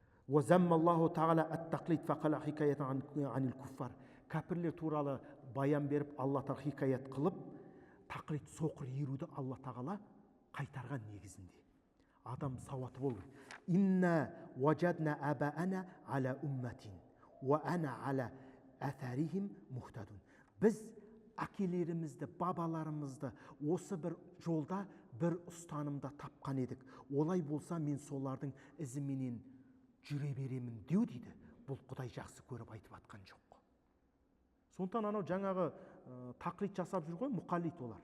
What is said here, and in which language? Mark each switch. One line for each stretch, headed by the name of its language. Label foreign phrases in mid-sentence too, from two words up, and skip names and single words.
Kazakh: Кәпірлер туралы баян беріп, Алла тағала хикаят қылып, тақлид соқыр еруді Алла тағала қайтарған негізінде. Адам сауаты болу.
Arabic: إنا وجدنا آباءنا على أمة وإنا على آثارهم مهتدون.
Kazakh: Біз әкелерімізді, бабаларымызды осы бір жолда, бір ұстанымда тапқан едік. Олай болса, мен солардың ізіменен жүре беремін деу дейді. Бұл Құдай жақсы көріп айтып атқан жоқ. Сондықтан анау жаңағы тақлид жасап жүр ғой, мұқаллид олар.